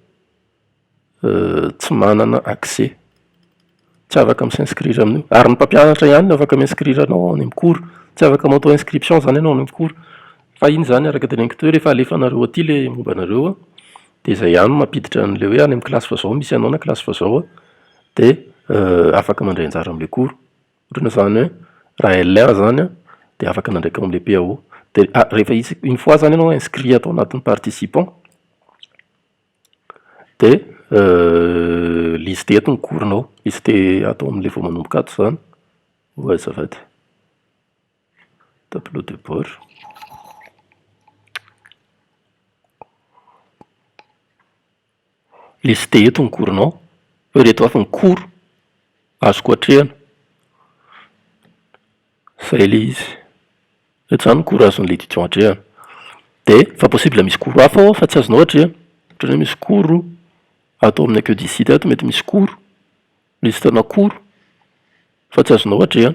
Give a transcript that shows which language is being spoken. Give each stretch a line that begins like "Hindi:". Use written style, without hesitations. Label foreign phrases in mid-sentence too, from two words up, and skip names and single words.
Malagasy: tsy manana accès, tsy afaka m'inscrire amin'io ary ny mpampianatra ihany no afaka m'inscrire anao any amin'ny cours, tsy afaka manao
French: auto inscription
Malagasy: zany ianao any amin'ny cours fa iny zany araka teneniko teo rehefa alefanareo aty le momba anareo de zay ihany mampiditra an'le hoe any amin'ny classe fa zao misy anao na classe fa zao de afaka mandray anjara amin'le cours. Ohatrana zany hoe raha L1 zany de afaka nandraika amin'le PAO de rehefa
French: une fois
Malagasy: zany ianao inscrit atao anatin'ny participant de listé eto ny cours-nao, listé atao amin'le vao manomboka ato zany ho azafady
French: tableau de bord.
Malagasy: Listé eto ny cours-nao hoe reto avy ny cours azoko hatrehana, zay le izy, reto zany ny cours azon'le étudiant hatrehana. De fa possible misy cours hafa ao fa tsy azonao hatrehana, ohatra hoe misy cours atao amin'ny
French: accueil du site
Malagasy: ato mety misy cours, listena cours fa tsy azonao hatrehana.